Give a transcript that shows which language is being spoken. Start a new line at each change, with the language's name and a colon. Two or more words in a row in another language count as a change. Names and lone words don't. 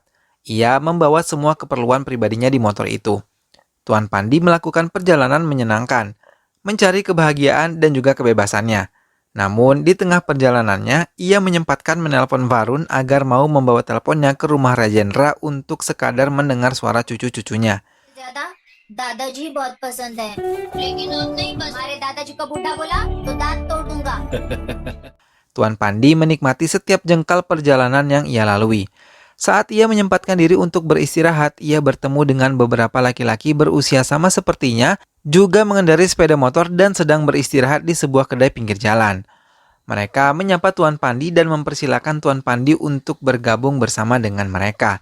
Indonesian: Ia membawa semua keperluan pribadinya di motor itu. Tuan Pandi melakukan perjalanan menyenangkan, mencari kebahagiaan dan juga kebebasannya. Namun di tengah perjalanannya, ia menyempatkan menelpon Varun agar mau membawa teleponnya ke rumah Rajendra untuk sekadar mendengar suara cucu-cucunya.
Hindi: दादाजी बहुत पसंद है लेकिन अब नहीं बस हमारे दादाजी को बूढ़ा बोला तो दांत तोड़ दूंगा.
Indonesian: Tuan Pandi menikmati setiap jengkal perjalanan yang ia lalui. Saat ia menyempatkan diri untuk beristirahat, ia bertemu dengan beberapa laki-laki berusia sama sepertinya, juga mengendarai sepeda motor dan sedang beristirahat di sebuah kedai pinggir jalan. Mereka menyapa Tuan Pandi dan mempersilahkan Tuan Pandi untuk bergabung bersama dengan mereka.